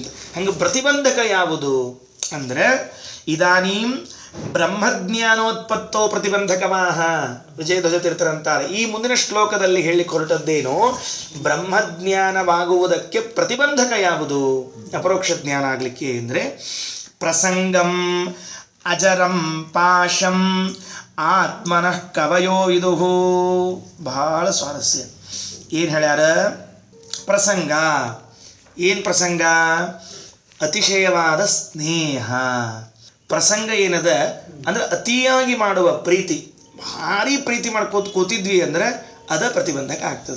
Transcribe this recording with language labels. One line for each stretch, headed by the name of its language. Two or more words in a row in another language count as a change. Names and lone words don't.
Kannada: ಹಂಗೆ ಪ್ರತಿಬಂಧಕ ಯಾವುದು ಅಂದ್ರೆ
Sanskrit: ಇದಾನೀಂ ಬ್ರಹ್ಮಜ್ಞಾನೋತ್ಪತ್ತೋ ಪ್ರತಿಬಂಧಕಮಾಹ
Kannada: ವಿಜಯಧ್ವಜ ತೀರ್ಥರಂತಾರೆ. ಈ ಮುಂದಿನ ಶ್ಲೋಕದಲ್ಲಿ ಹೇಳಿಕ್ಕೆ ಹೊರಟದ್ದೇನು, ಬ್ರಹ್ಮಜ್ಞಾನವಾಗುವುದಕ್ಕೆ ಪ್ರತಿಬಂಧಕ ಯಾವುದು ಅಪರೋಕ್ಷ ಜ್ಞಾನ ಆಗ್ಲಿಕ್ಕೆ ಅಂದ್ರೆ
Sanskrit: ಪ್ರಸಂಗಂ ಅಜರಂ ಪಾಶಂ ಆತ್ಮನಃ ಕವಯೋ ವಿದುಹು.
Kannada: ಬಹಳ ಸ್ವಾರಸ್ಯ. ಏನ್ ಹೇಳ್ಯಾರ? ಪ್ರಸಂಗ. ಏನ್ ಪ್ರಸಂಗ? ಅತಿಶಯವಾದ ಸ್ನೇಹ. ಪ್ರಸಂಗ ಏನದ ಅಂದ್ರೆ ಅತಿಯಾಗಿ ಮಾಡುವ ಪ್ರೀತಿ, ಭಾರಿ ಪ್ರೀತಿ ಮಾಡ್ಕೋತ ಕೂತಿದ್ವಿ ಅಂದ್ರೆ ಅದ ಪ್ರತಿಬಂಧಕ ಆಗ್ತದೆ.